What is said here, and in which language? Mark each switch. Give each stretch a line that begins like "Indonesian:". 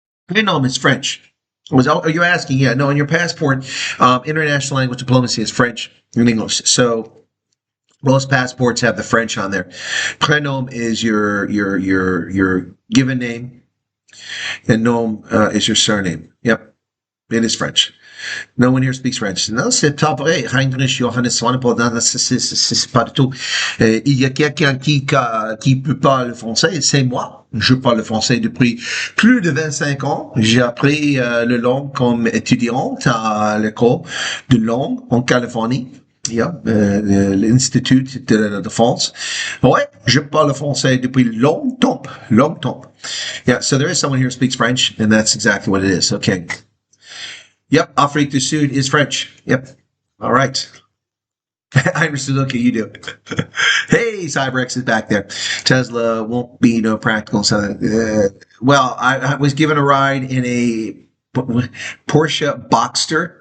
English: No, it's French. Are you asking? Yeah, no, in your passport, international language diplomacy is French and English. So most passports have the French on there. Prénom is your given name, and nom is your surname. Yep, it is French. No one here speaks French.
French: Non, c'est pas vrai. Heinrich Johannes Swanepoel, c'est pas du tout. Il y a quelqu'un qui peut pas le français, c'est moi. Je parle le français depuis plus de 25 ans. J'ai appris le langue comme étudiante à l'école de langue en Californie. Yeah, l'Institut de la Défense. Ouais, je parle le français depuis longtemps.
English: Yeah, so there is someone here who speaks French, and that's exactly what it is. Okay. Yep, Afrique du Sud is French. Yep. All right. I'm Suzuki, you do. Hey, Cyberx is back there. Tesla won't be no practical. So, well, I was given a ride in a Porsche Boxster.